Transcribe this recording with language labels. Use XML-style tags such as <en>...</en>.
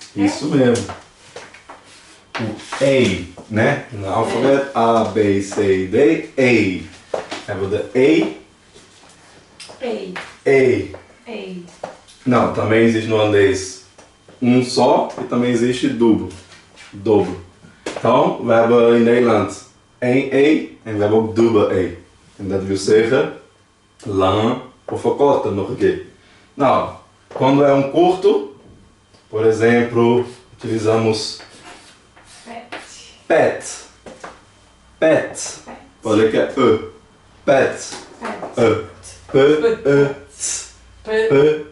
<pt>Isso mesmo. O A, né? No alfabeto A, B, C, D, A.</pt> <nl>Hebben we de Ei. A. Ei.</nl> <pt>Não, também existe no holandês um só e também existe duplo. Dobro.</pt> <nl>Então, we hebben in Nederland één E en we hebben ook dubbel E. En dat wil zeggen lang of verkorten nog een keer.</nl> <pt>Nou, quando é um curto, por exemplo, utilizamos</pt> <nl>Pet.</nl> <pt>pet. Pet. Pode ler que é E. Pet.</pt> <nl>Pet. E. P, E, T. Pet.</nl>